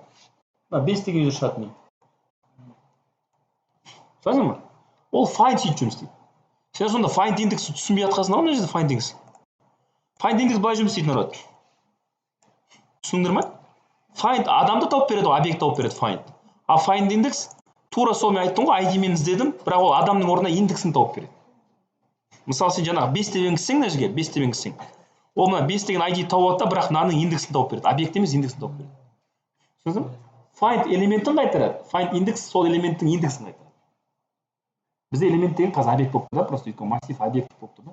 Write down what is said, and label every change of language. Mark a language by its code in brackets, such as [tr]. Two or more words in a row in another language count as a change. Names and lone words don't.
[kk] Мына 5 деген user шығады міне. Түсінесің ма? Ол find сөйтіп жұмыс істейді. Сен сонда find индексті түсінбей жатқансың ғой мына жерде find индекс. Find индекс былай жұмыс істейді народ. Түсіндіңдер ме? Find адамды тауып береді, объект тауып береді find. А find индекс тура сол мен айттым ғой, ID мен іздедім, бірақ ол адамның орнына индексін тауып береді. Мысалы сен жаңағы 5 деп енгізсең мына жерге, 5 деп енгізсең. Ол мына 5 деген ID тауып алады да, бірақ мынаның индексін тауып береді. Объект емес, индексін тауып береді. Түсіндің бе? Find элементін қайтарады. Find индекс сол элементтің индексін қайтарады. Бізде элемент деген қазір объект болып тұр да, просто өйткені массив объект болып тұр да.